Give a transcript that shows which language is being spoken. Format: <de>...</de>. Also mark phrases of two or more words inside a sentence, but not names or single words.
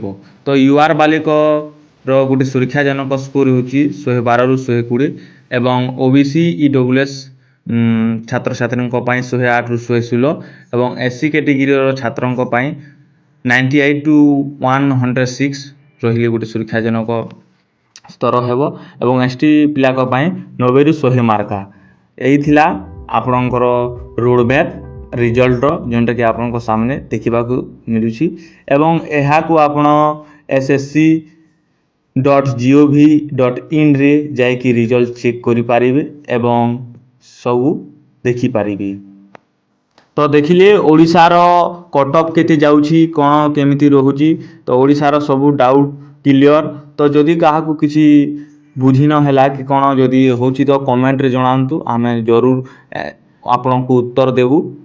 <or>ତ ୟୁଆର୍ ବାଲିକର ଗୋଟେ ସୁରକ୍ଷାଜନକ ସ୍କୋର ହେଉଛି 112ରୁ 120 ଏବଂ ଓବିସି ଇଡବ୍ଲ୍ୟୁଏସ୍ ଛାତ୍ରଛାତ୍ରୀଙ୍କ ପାଇଁ 108ରୁ 116 ଏବଂ ଏସ୍ସି କ୍ୟାଟେଗୋରୀର ଛାତ୍ରଙ୍କ ପାଇଁ 98 ଟୁ 106 ରହିଲେ ଗୋଟେ ସୁରକ୍ଷାଜନକ ସ୍ତର ହେବ ଏବଂ ଏସ୍ଟି ପିଲାଙ୍କ ପାଇଁ 90ରୁ 100 ମାର୍କ। ଏଇ ଥିଲା ଆପଣଙ୍କର</or> <en>road map resultର</en> <or>ଯେଉଁଟାକି ଆପଣଙ୍କ ସାମନେ ଦେଖିବାକୁ ମିଳୁଛି ଏବଂ ଏହାକୁ ଆପଣ ssc.gov.in ରେ ଯାଇକି</or> <en>result check</en> <or>କରିପାରିବେ ଏବଂ ସବୁ ଦେଖିପାରିବେ। ତ ଦେଖିଲେ ଓଡ଼ିଶାର କଟଅଫ୍ କେତେ ଯାଉଛି କ'ଣ କେମିତି ରହୁଛି। ତ ଓଡ଼ିଶାର ସବୁ</or> <en>doubt clear.</en> <or>ତ ଯଦି କାହାକୁ କିଛି ବୁଝି ନ ହେଲା କି କ'ଣ ଯଦି ହେଉଛି ତ କମେଣ୍ଟରେ ଜଣାନ୍ତୁ ଆମେ ଜରୁର ଆପଣଙ୍କୁ ଉତ୍ତର ଦେବୁ।</or>